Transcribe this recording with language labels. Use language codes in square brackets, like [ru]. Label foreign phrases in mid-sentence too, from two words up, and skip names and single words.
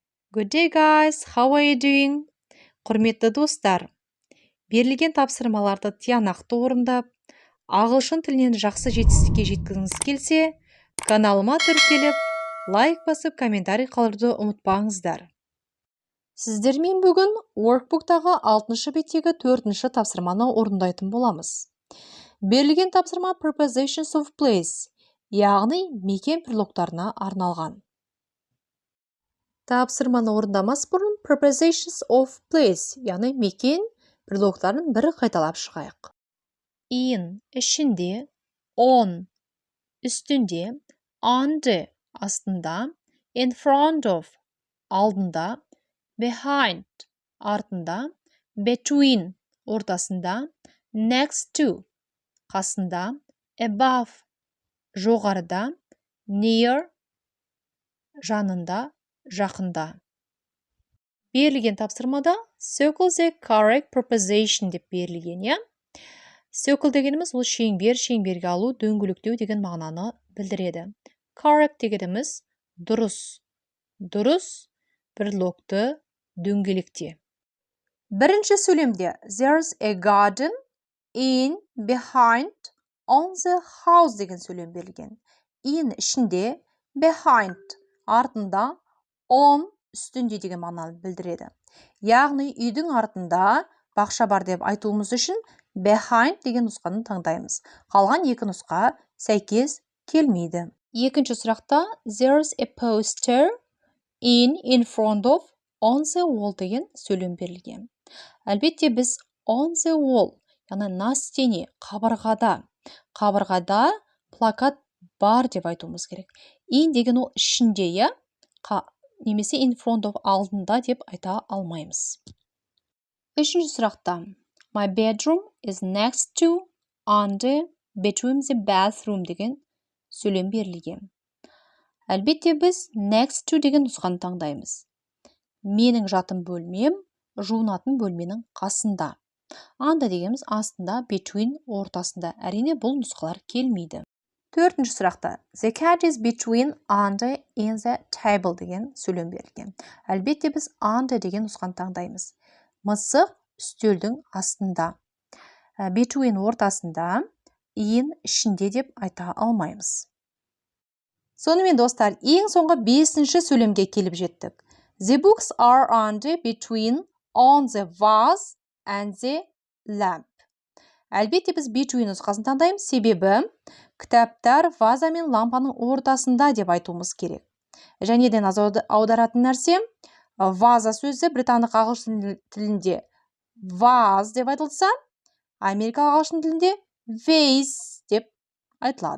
[en] Good day guys, how are you doing? [kk] Құрметті достар, берілген тапсырмаларды тиянақты орындап, ағылшын тілінен жақсы жетістікке жеткіңіз келсе, каналыма тіркеліп, лайк басып, комментарий қалдыруды ұмытпаңыздар. Сіздермен бүгін workbook'тағы 6-шы беттегі 4-ші тапсырманы орындайтын боламыз. Берілген тапсырма [en] prepositions of place, [kk] яғни мекен предлогтарына арналған. Тапсырманы орындамас бұрын [en] prepositions of place, [kk] яғни мекен предлогтарын бір қайталап шығайық. In ішінде, on үстінде, under астында, [en] in front of [kk] алдында, behind артында, between ортасында, [en] next to [kk] қасында, above жоғарыда, near жанында, жақында. Берілген тапсырмада [en] circle the correct preposition [kk] деп берілген, я? Circle дегеніміз ол шеңбер, шеңберге алу, дөңгелектеу деген мағынаны білдіреді. Correct дегеніміз дұрыс. Дұрыс предлогты дөңгелекте. Бірінші сөйлемде [en] there's a garden in, behind, on the house [kk] деген сөйлем берілген. In ішінде, behind артында, on үстінде деген мағынаны білдіреді. Яғни үйдің артында бақша бар деп айтуымыз үшін behind деген нұсқаны таңдаймыз. Қалған екі нұсқа сәйкес келмейді. Екінші сұрақта [en] there's a poster in front of, on the wall [kk] деген сөйлем берілген. Әлбетте біз [en] on the wall, [ru] яғни на стене, [kk] қабырғада плакат бар деп айтуымыз керек. In деген ол ішінде, я? Немесе [en] in front of [kk] алдында деп айта алмаймыз. Үшінші сұрақта [en] my bedroom is next to, under, between the bathroom [kk] деген сөйлем берілген. Әлбетте біз [en] next to [kk] деген нұсқаны таңдаймыз. Менің жатым бөлмем, жуынатын бөлменің қасында. Under дегеніміз астында, between ортасында. Әрине бұл нұсқалар келмейді. Төртінші сұрақта [en] the cat is between, under, in the table [kk] деген сөйлем берілген. Әлбетте біз under деген нұсқаны таңдаймыз. Мысық үстелдің астында. Between ортасында, in ішінде деп айта алмаймыз. Сонымен достар, ең соңғы 5-ші сөйлемге келіп жеттік. [en] The books are under, between, on the vase and the lamp. [kk] Әлбетте біз between нұсқасын таңдаймыз, себебі кітаптар ваза мен лампаның ортасында деп айтуымыз керек. Және де аударатын нәрсе, ваза сөзі британдық ағылшын тілінде vase деп айтылса, америкалық ағылшын тілінде vase деп айтылады.